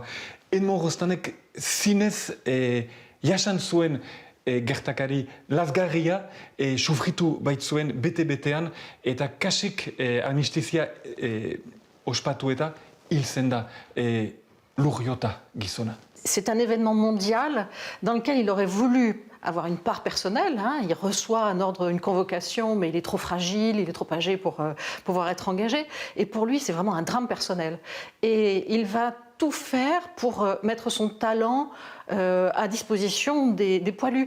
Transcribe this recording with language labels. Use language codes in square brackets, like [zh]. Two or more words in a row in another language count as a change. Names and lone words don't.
[eu] Edmond Rostanek zinez jasan zuen gertakari lazgarria sufritu baitzuen bete-betean eta kasik amnistizia ospatu eta hil zen da Lurriota gizona. [fr] C'est un événement mondial dans lequel il aurait voulu avoir une part personnelle. Il reçoit un ordre, une convocation, mais il est trop fragile, il est trop âgé pour pouvoir être engagé. Et pour lui, c'est vraiment un drame personnel. Et il va tout faire pour mettre son talent à disposition des poilus.